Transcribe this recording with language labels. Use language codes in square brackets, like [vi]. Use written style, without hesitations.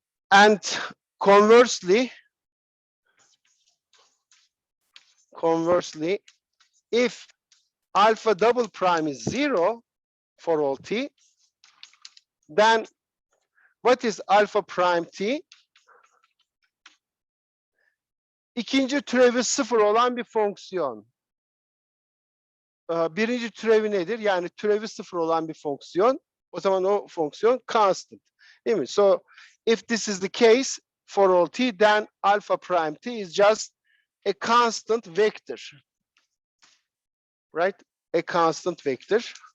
[en] And conversely, if alpha double prime is 0 for all t, then what is alpha prime t? [tr] İkinci türevi 0 olan bir fonksiyon. Birinci türevi nedir? Yani türevi 0 olan bir fonksiyon. O zaman o fonksiyon constant. Değil mi? [en] So if this is the case for all t, then alpha prime t is just a constant vector. Right? A constant vector.